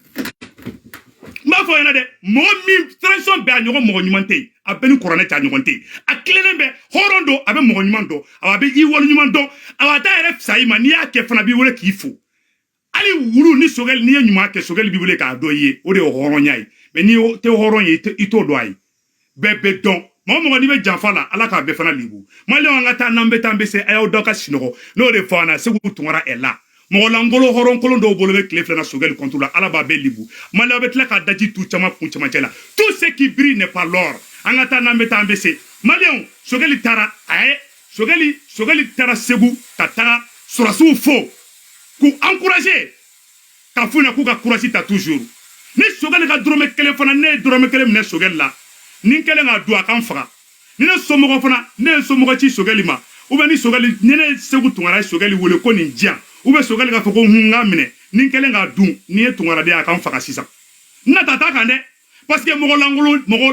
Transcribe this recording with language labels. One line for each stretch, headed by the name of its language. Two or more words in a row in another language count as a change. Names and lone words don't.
Bambara: n b'a fɔ ɲɛna dɛ mɔgɔ min transition bɛɛ a ɲɔgɔn mɔgɔ ɲuman tɛ yen a bɛɛ ni kuranɛ cɛ a ɲɔgɔn tɛ yen a tilenen bɛ hɔrɔn don a bɛ mɔgɔ ɲuman dɔn a bɛ i wolo ɲuman dɔn a b'a taa yɛrɛ fisa i ma n'i y'a kɛ fana b'i wele k'i fo hali wulu ni Sogɛli n'i ye ɲuman kɛ Sogɛli b'i wele k'a dɔn i ye o de ye hɔrɔnya ye mais n'i tɛ hɔrɔn ye i t'o dɔn a ye bɛɛ bɛ dɔn mɔgɔ mɔgɔ n'i bɛ janfa la ala k'a bɛɛ fana libu Maliyɛnw an ka taa n'an bɛ taa an bɛ se a y'aw dɔn ka sinɔgɔ n'o de fɔ an na Segu Tunkara
French: est là
Bambara: mɔgɔ langolo hɔrɔn kolon dɔw bolo bɛ tile filana Sogɛli contre la ala b'a bɛɛ libu Maliyɛnw bɛ tila ka daji tu caman kun camancɛ la
French: tout ce qui brille n'est pas l'or
Bambara: an ka taa n'an bɛ taa an bɛ se Maliyɛnw Sogɛli taara a ye Sogɛli taara Segu ka taga sɔrɔsiw fo k'u encourager ka f'u ɲɛna k'u ka courage ta toujours ni Sogɛli ka dɔrɔmɛ kelen fana ne ye dɔrɔmɛ kelen minɛ Sogɛli la ni n kɛlen k'a dun a kan faga ni ne somɔgɔ fana ne ye somɔgɔ ci Sogɛli ma
French: ou bien
Bambara: ni Sogɛli ni ne Segu Tunkara ye Sogɛli wele ko nin diyan
French: ou bien
Bambara: Sogɛli k'a fɔ ko n k'a minɛ ni n kɛlen k'a dun ni ye Tunkaraden a kan faga sisan n na taa t'a kan dɛ
French: parce que
Bambara: mɔgɔ langolo